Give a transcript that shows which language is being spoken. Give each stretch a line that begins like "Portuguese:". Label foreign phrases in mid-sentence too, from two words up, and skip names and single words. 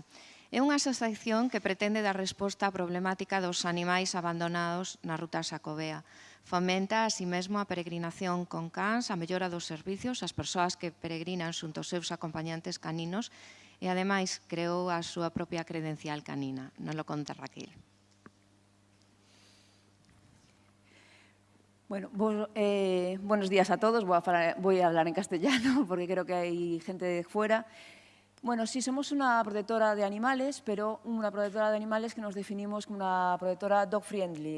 Galician: É unha asociación que pretende dar resposta á problemática dos animais abandonados na ruta Xacobea. Fomenta, así mesmo, a peregrinación con cans, a mellora dos servicios ás persoas que peregrinan xunto aos seus acompañantes caninos e, ademais, creou a súa propia credencial canina. Nos lo conta Raquel.
Spanish: Bueno, buenos días a todos. Voy a hablar en castellano porque creo que hay gente de fuera. Bueno, sí, somos una protectora de animales, pero una protectora de animales que nos definimos como una protectora dog-friendly.